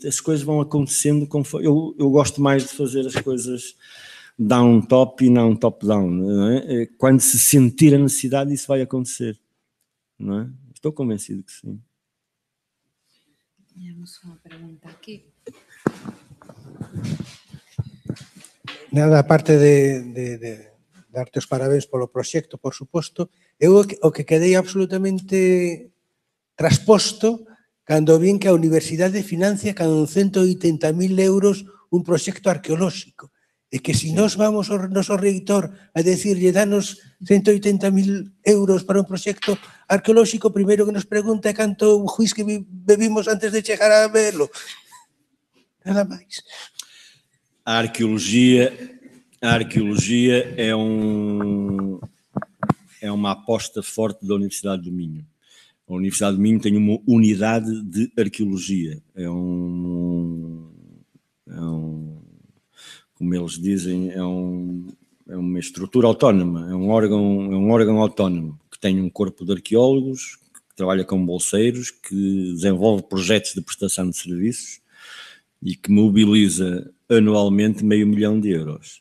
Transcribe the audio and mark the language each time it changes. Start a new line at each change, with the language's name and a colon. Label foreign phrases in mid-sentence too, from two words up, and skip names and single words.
Portuguese: As coisas vão acontecendo conforme... Eu gosto mais de fazer as coisas
English: down-top
Portuguese: e não
English: top-down.
Portuguese: Não é? Quando se sentir a necessidade, isso vai acontecer. Não é? Estou convencido que sim. Temos uma pergunta aqui.
Galician: Nada, aparte de darte os parabéns polo proxecto, por suposto, eu o que quedei absolutamente trasposto cando vin que a Universidade financia con 180.000 euros un proxecto arqueolóxico. E que se nós vamos ao noso reitor a decirlle danos 180.000 euros para un proxecto arqueolóxico, primeiro que nos pregunta é canto juiz que bebimos antes de chegar a verlo. Nada máis.
Portuguese: A arqueologia é uma aposta forte da Universidade do Minho. A Universidade do Minho tem uma unidade de arqueologia. Como eles dizem, é uma estrutura autónoma, é um órgão autónomo, que tem um corpo de arqueólogos, que trabalha com bolseiros, que desenvolve projetos de prestação de serviços e que mobiliza anualmente 500 mil euros.